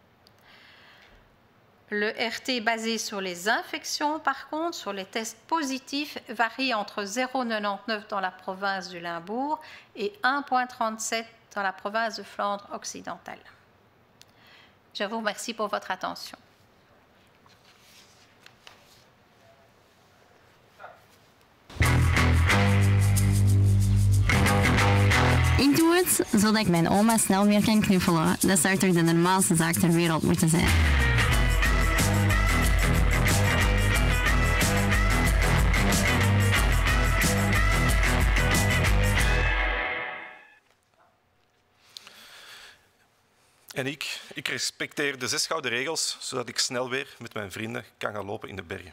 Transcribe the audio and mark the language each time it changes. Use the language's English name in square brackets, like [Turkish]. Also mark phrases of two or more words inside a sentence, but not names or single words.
[French] Le RT basé sur les infections, par contre, sur les tests positifs, varie entre 0,99 dans la province du Limbourg et 1,37 dans la province de Flandre occidentale. Je vous remercie pour votre attention. [Dutch] Ik doe het zodat ik mijn oma snel weer kan knuffelen. Dat zou toch de normaalste zaak ter wereld moeten zijn. En ik respecteer de 6 gouden regels, zodat ik snel weer met mijn vrienden kan gaan lopen in de bergen.